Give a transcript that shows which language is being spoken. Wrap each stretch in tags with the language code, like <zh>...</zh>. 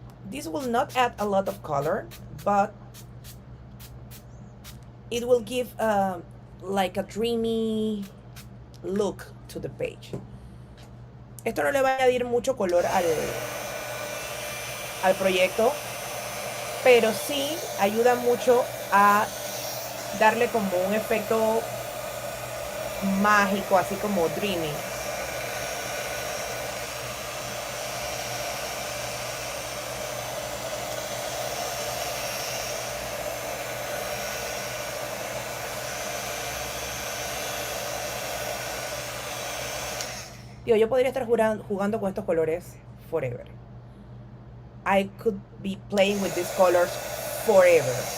<en>This will not add a lot of color, but it will give like a dreamy look to the page.</en> <es>Esto no le va a añadir mucho color al proyecto, pero sí ayuda mucho a darle como un efecto mágico, así como dreamy. Digo, yo podría estar jugando con estos colores forever.</es> <en>I could be playing with these colors forever.</en>